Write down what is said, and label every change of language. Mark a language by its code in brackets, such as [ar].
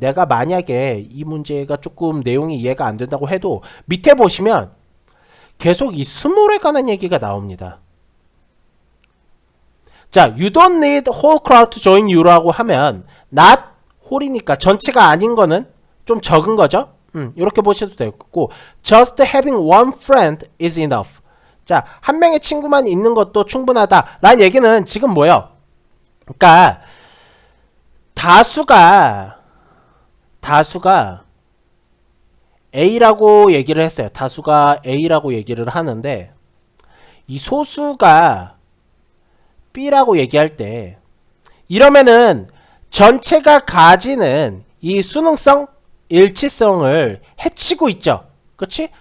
[ko] 내가 만약에 이 문제가 조금 내용이 이해가 안 된다고 해도, 밑에 보시면 계속 이 스몰에 관한 얘기가 나옵니다. 자, [en] you don't need whole crowd to join you [ko] 라고 하면 [en] not whole이니까 [ko] 전체가 아닌 거는 좀 적은 거죠. 이렇게 보셔도 되고, [en] just having one friend is enough. [ko] 자, 한 명의 친구만 있는 것도 충분하다 라는 얘기는 지금 뭐예요? 그러니까 다수가 A라고 얘기를 했어요. 다수가 A라고 얘기를 하는데 이 소수가 B라고 얘기할 때 이러면은 전체가 가지는 이 수능성, 일치성을 해치고 있죠. 그렇지?